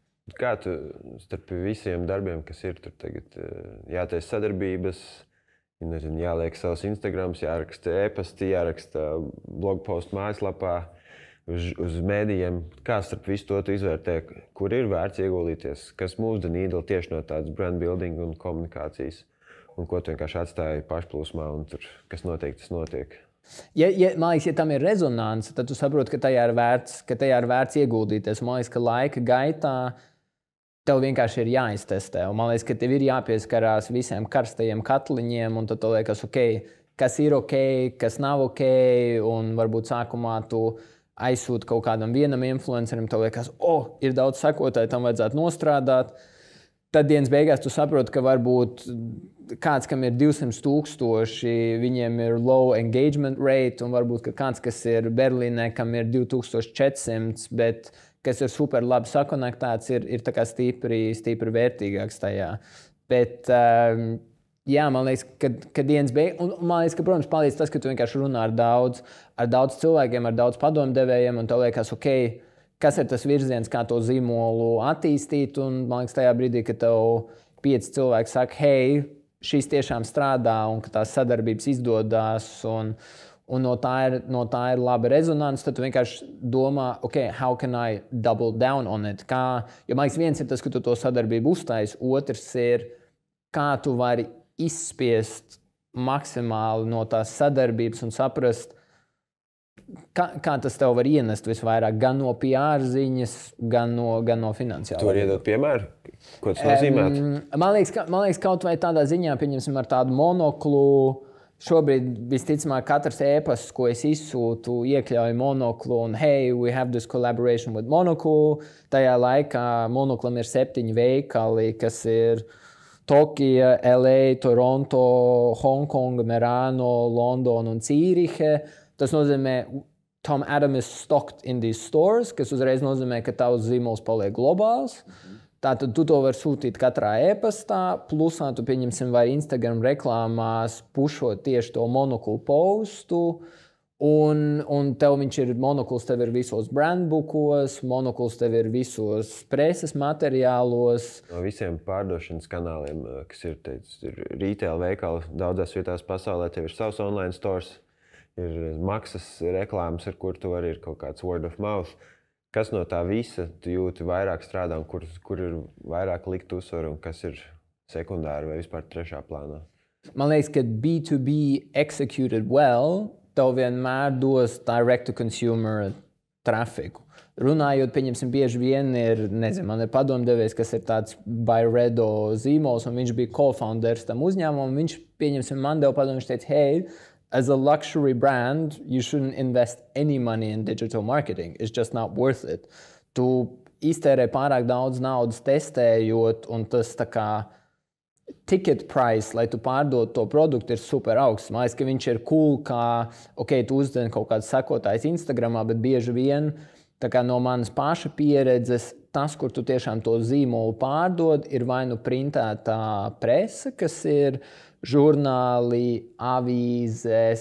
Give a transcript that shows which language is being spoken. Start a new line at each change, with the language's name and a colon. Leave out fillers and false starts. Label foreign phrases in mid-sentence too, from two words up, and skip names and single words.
Latvian: Kā tu starp visiem darbiem, kas ir tur tagad, jātaisa sadarbības, nezinu, jāliek savus Instagrams, jāraksta e-pasti, jāraksta blogpostu mājaslapā, uz mēdījiem. Kā starp visu to tu izvērtē, kur ir vērts ieguldīties, kas
English: moves the needle
Latvian: tieši no tādas
English: brand building
Latvian: un komunikācijas, un ko tu vienkārši atstāji pašplūsmā, un tur, kas notiek, tas notiek. Man liekas, ja tam ir rezonance, tad tu saproti, ka tajā ir vērts ieguldīties. Man liekas, ka laika gaitā tev vienkārši ir jāiztestē. Un man liekas, ka tev ir jāpieskarās visiem karstajiem katliņiem, un tad tev liekas, kas ir ok, kas nav ok, un varbūt sākumā tu aizsūti kaut kādam vienam influencerim, tev liekas, ir daudz sekotāju, tam vajadzētu nostrādāt. Tad dienas beigās tu saproti, ka varbūt kāds, kam ir 200,000, viņiem ir
English: low engagement rate,
Latvian: un varbūt kāds, kas ir Berlīnē, kam ir 2,400, bet kas ir super labi sakonektēts, ir tā kā stipri vērtīgāks tajā. Bet, man liekas, ka dienas beigās, un man liekas, ka, protams, palīdz tas, ka tu vienkārši runā ar daudz cilvēkiem, ar daudz padomdevējiem, un tev liekas, kas ir tas virziens, kā to zīmolu attīstīt, un man liekas, tajā brīdī, kad tev 5 cilvēki saka, hei, šis tiešām strādā, un ka tās sadarbības izdodas, un no tā ir laba rezonance, tad tu vienkārši domā,
English: how can I double down on it?
Latvian: Jo man liekas, viens ir tas, ka tu to sadarbību uztaisi, otrs ir, kā tu vari izspiest maksimāli no tās sadarbības un saprast, kā tas tev var ienest visvairāk, gan no PR ziņas, gan no finansiālā. Tu vari iedot piemēru? Ko tas nozīmētu? Man liekas, kaut vai tādā ziņā, pieņemsim ar tādu monoklu. Šobrīd visticamāk katrs e-pasts, ko es izsūtu, iekļauj monoklu un
English: hey, we have this collaboration with Monocle.
Latvian: Tajā laikā monoklam ir 7 veikali, kas ir Tokija, LA, Toronto, Hongkonga, Merano, Londona un Cīrihe. Tas nozīmē,
English: Tom Adam is stocked in these stores,
Latvian: kas uzreiz nozīmē, ka tavs zīmols paliek globāls. Tātad tu to vari sūtīt katrā e-pastā, plusā tu pieņemsim vai Instagram reklāmās pušot tieši to monoklu postu, un tev viņš ir monokls, tev ir visos brandbookos, monokls tev ir visos preses materiālos. No visiem pārdošanas kanāliem, kas ir retail veikali daudzās vietās pasaulē, tev ir savs
English: online stores,
Latvian: ir maksas reklāmas, ar kur tu vari ir kaut kāds
English: word of mouth.
Latvian: Kas no tā visa tu jūti vairāk strādā un kur ir vairāk likt uzsvaru un kas ir sekundāri vai vispār trešā plānā? Man liekas, ka
English: B2B executed well,
Latvian: tev vienmēr dos direct-to-consumer trafiku. Runājot, pieņemsim, bieži vien ir, man ir padomdevējs, kas ir tāds Byredo zīmols, un viņš bija co-founders tam uzņēmumam, viņš, pieņemsim, man deva padomu, viņš teica,
English: hey, as a luxury brand, you shouldn't invest any money in digital marketing. It's just not worth it.
Latvian: Tu iztērē pārāk daudz naudas testējot, un tas tā kā
English: ticket price,
Latvian: lai tu pārdod to produktu, ir super augsts. Man liekas, ka viņš ir cool, kā, tu uzdeni kaut kāds sekotājs Instagramā, bet bieži vien, tā kā no manas paša pieredzes, tas, kur tu tiešām to zīmolu pārdod, ir vai nu printētā prese, kas ir žurnāli, avīzes.